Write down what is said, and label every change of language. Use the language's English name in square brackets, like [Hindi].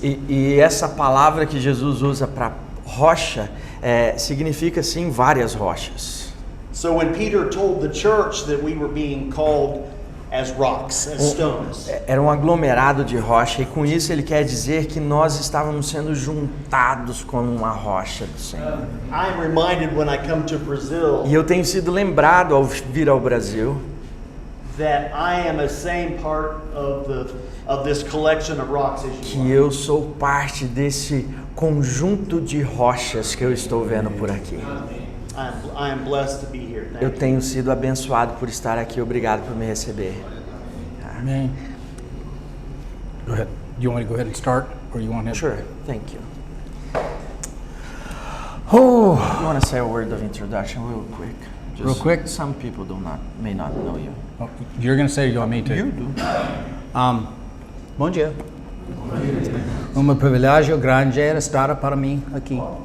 [Portuguese] E essa palavra que Jesus usa para rocha significa sim várias rochas. [English] So when Peter told the church that we were being called as rocks, as stones. [Portuguese] Era um aglomerado de rocha, e com isso ele quer dizer que nós estávamos sendo juntados como uma rocha do Senhor. [English] I'm reminded when I come to Brazil. [Portuguese] E eu tenho sido lembrado ao vir ao Brasil [English] That I am a same part of this collection of rocks as you [Portuguese] que eu sou parte desse conjunto de rochas que eu estou vendo por aqui. [English] I am blessed to be here. [Portuguese] Eu tenho sido abençoado por estar aqui. Obrigado por me receber. [English] Amen. Go ahead. Do you want me to go ahead and start, or you want to? Sure. Thank you. Oh, You want to say a word of introduction real quick? Just, Real quick? Some people may not know you. oh, you're going to say, or you want me to? You do. [Portuguese] Bom dia. Privilégio grande era estar para mim aqui.